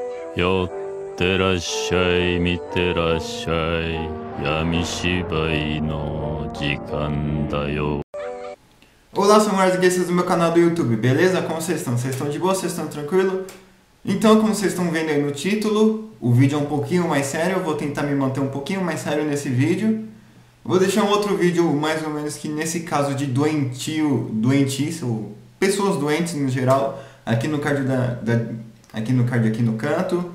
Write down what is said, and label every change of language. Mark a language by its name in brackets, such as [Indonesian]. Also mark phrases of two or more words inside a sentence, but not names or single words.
[Japanese] 寄ってらっしゃい、見てらっしゃい、闇芝居の時間だよ。 [Portuguese] Olá, sou o Marzuguestas do meu canal do YouTube, beleza? Como vocês estão? Vocês estão de boa? Vocês estão tranquilo? Então, como vocês estão vendo aí no título, o vídeo é um pouquinho mais sério, eu vou tentar me manter um pouquinho mais sério nesse vídeo. Vou deixar um outro vídeo mais ou menos que nesse caso de doentice, ou pessoas doentes no geral, aqui no card aqui no canto.